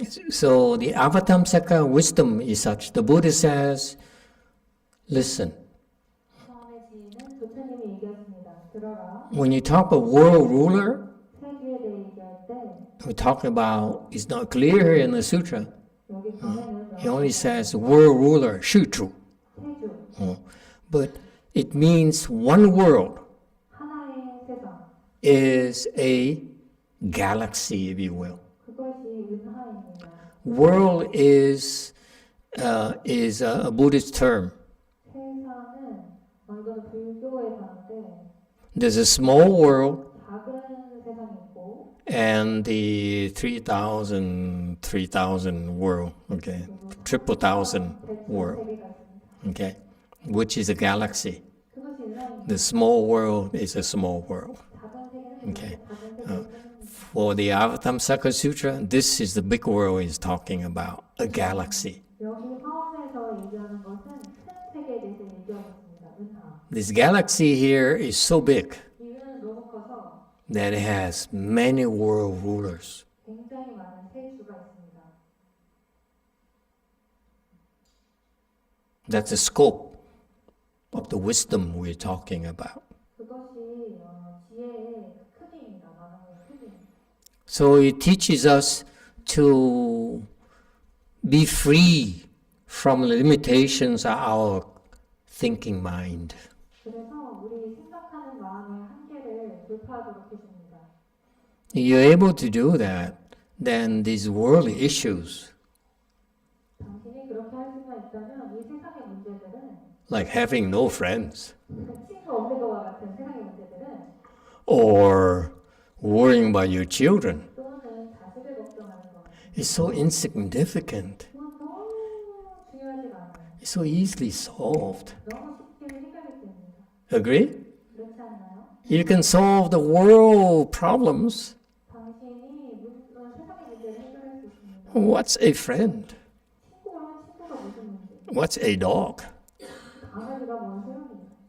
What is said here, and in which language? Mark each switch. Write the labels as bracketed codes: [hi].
[en] So the Avatamsaka wisdom is such. The Buddha says, listen. [ko] 처음에 지혜는 부처님이 얘기했습니다. 들어라. [en] When you talk about world ruler, [ko] 세주에 대해 얘기할 때 [en] we're talking about. It's not clear here in the sutra. [ko] 여기 보면은 [en] He only says world ruler, Shuchu. [ko] 세주 [en] But it means one world [ko] 하나의 세상 [en] is a galaxy, if you will. [ko] 그것이 은하입니다. [en] World is a Buddhist term. [ko] 세상은 이거는 불교의 단어인데 [en] There's a small world [ko] 작은 세상이 있고 [en] and the 3,000 world, okay, triple thousand world, [ko] 세계가 있습니다. [en] okay, which is a galaxy. [ko] 그것이 은하입니다. [en] The small world is a small world. [ko] 작은 세계는 [en] Okay. [ko] 작은 세계는 [en] For the Avatamsaka Sutra, this is the big world he's talking about, a galaxy. [ko] 여기 화엄에서 얘기하는 것은 큰 세계에 대해서 얘기하고 있습니다. 은하. [en] This galaxy here is so big [ko] 이 은하는 너무 커서 [en] that it has many world rulers. [ko] 굉장히 많은 세수가 있습니다. [en] That's the scope of the wisdom we're talking about. [ko] 그것이 지혜의 크기입니다. 마음의 크기. [en] So it teaches us to be free from the limitations of our thinking mind. [ko] 그래서 우리 생각하는 마음의 한계를 돌파하도록 해줍니다. [en] You're able to do that, then these worldly issues, [ko] 당신이 그렇게 할 수만 있다면 이 세상의 문제들은 [en] like having no friends, [ko] 친구 없는 것과 같은 세상의 문제들은 [en] or worrying about your children, [ko] 또는 자식을 걱정하는 것 [en] is so insignificant. [ko] 그건 너무 중요하지가 않아요. [en] It's so easily solved. [ko] 너무 쉽게 해결이 됩니다. [en] Agree? [ko] 그렇지 않나요? [en] You can solve the world problems. [ko] 당신이 세상의 문제를 해결할 수 있습니다. [en] What's a friend? [ko] 친구라면 친구가 무슨 문제? [en] What's a dog? [ko] 강아지가 뭔 소용이에요?